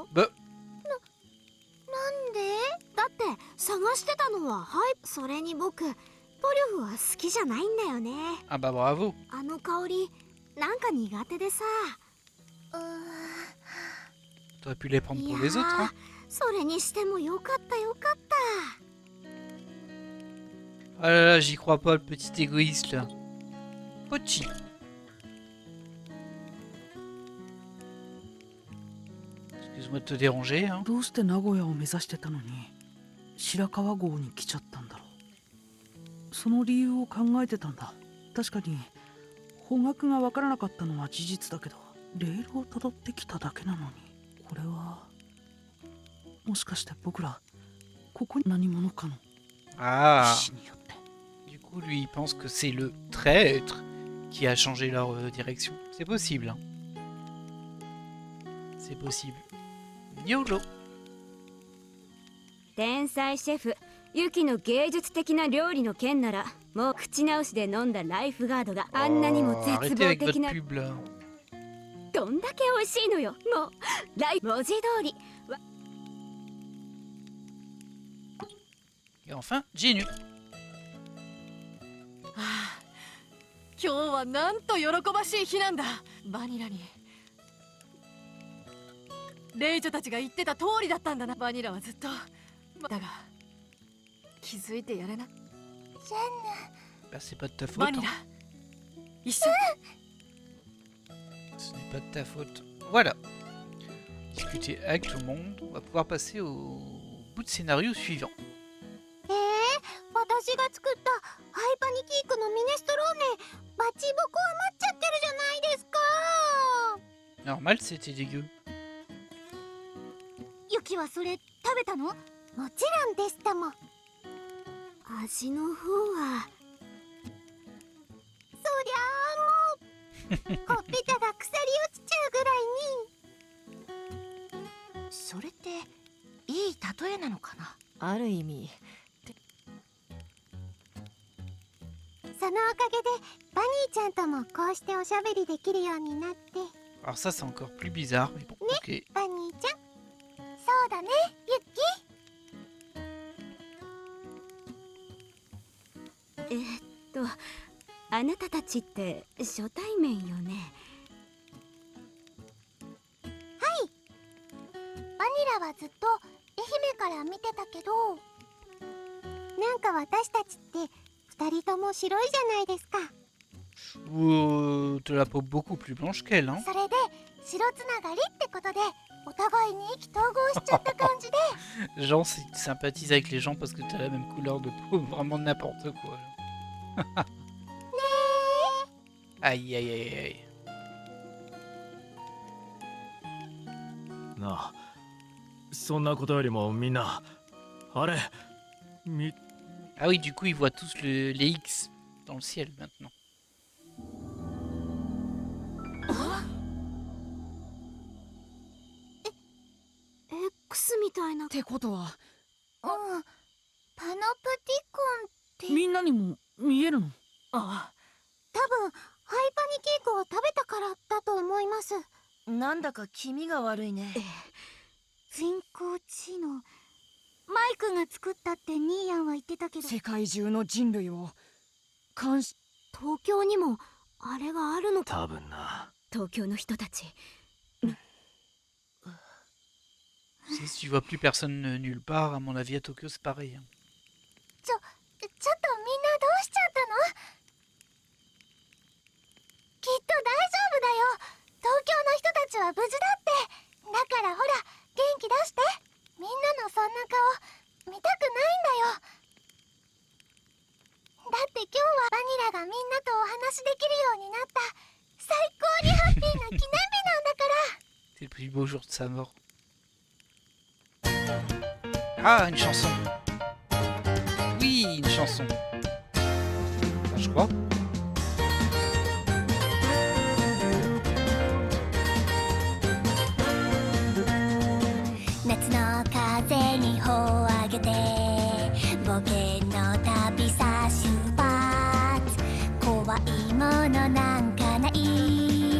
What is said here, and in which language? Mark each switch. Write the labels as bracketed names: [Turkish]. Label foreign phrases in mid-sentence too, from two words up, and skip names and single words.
[French] Bah, [Japanese] なんでだって探してたのははいそれに僕トリュフは好きじゃないんだよね [French] ah bah bravo. [Japanese] あの香りなんか苦手でさ [French] T'aurais pu les prendre pour les autres, hein. [Japanese] それにしてもよかったよかった [French] Ah là là, j'y crois pas, le petit égoïste là. Pochi. Excuse-moi de te déranger, hein. [Japanese] どうして名古屋を目指してたのに白川郷に来ちゃったんだろう。その理由を考えてたんだ。確かに方角がわからなかったのは事実だけどレールをたどってきただけなのにこれはもしかして僕らここに何者かの Ah. 意志によって。 [French] Du coup, lui, il pense que c'est le traître qui a changé leur direction. C'est possible, hein. C'est possible. YOLO. [Japanese] 天才シェフユキの芸術的な料理の件ならもう口直しで飲んだライフガードがあんなにも Oh, 絶 [French] arrêtez [Japanese] 望 [French] avec [Japanese] 的 [French] votre [Japanese] な [French] pub là. [Japanese] どんだけ美味しいのよもう文字通り [French] Et enfin, Genu. [Japanese] ああ今日はなんと喜ばしい日なんだバニラにレイチョたちが言ってた通りだったんだなバニラはずっとだが気づいてやれな [French] Bah, c'est pas de ta faute. [Japanese] バニ [French] Hein. [Japanese] ラ一緒 [French] Ce n'est pas de ta faute. Voilà. Discuter avec tout le monde. On va pouvoir passer au bout de scénario suivant. [Japanese] 私が作ったハイパニキークのミネストローネバチボコ余っちゃってるじゃないですか [French] Normal, c'était dégueu. [Japanese] ユキはそれ食べたのもちろんですとも味の方はそりゃあもうほっぺたが腐り落ちちゃうぐらいに。それっていい例えなのかな。ある意味そのおかげでバニーちゃんともこうしておしゃべりできるようになって。 [French] Alors ça, c'est encore plus bizarre, mais bon, ok. [Japanese] バニーちゃん、そうだね、ユッキ。あなたたちって初対面よね。バニラはずっと愛媛から見てたけど、なんか私たちって二人とも白いじゃないですか。 [French] De la peau beaucoup plus blanche qu'elle, hein. [Japanese] それで白つながりってことでお互いに意気投合しちゃった感じで。 [French] Genre, sympathise avec les gens parce que t'as la même couleur de peau, vraiment n'importe quoi. Aïe, aïe, aïe, aïe. [Japanese] なあ、そんなことよりもみんな、あれ、 [French] Ah oui, du coup, ils voient tous les X dans le ciel maintenant. [Japanese] X みたいな。ってことはうん、パノプティコンってみんなにも見えるの？あ多分ハイパニケークを食べたからだと思います。なんだか気味が悪いね。人工知能、マイクが作ったってニーヤンは言ってたけど、世界中の人類を監視。東京にもあれがあるのか。多分な。東京の人たち。 [French] Si tu vois plus personne nulle part, à mon avis, à Tokyo, c'est pareil. Hein. [Japanese] ちょっとみんなどうしちゃったの？きっと大丈夫だよ。東京の人たちは無事だって。だからほら、元気出して。みんなのそんな顔見たくないんだよ。だって今日はバニラがみんなとお話できるようになった最高にハッピーな記念日なんだから。 [French] C'est le plus beau jour de sa mort. Ah, une chanson. Oui, une chanson. Enfin, je crois. [Japanese] 夏の風に帆を上げて冒険の旅さ出発。怖いものなんかない。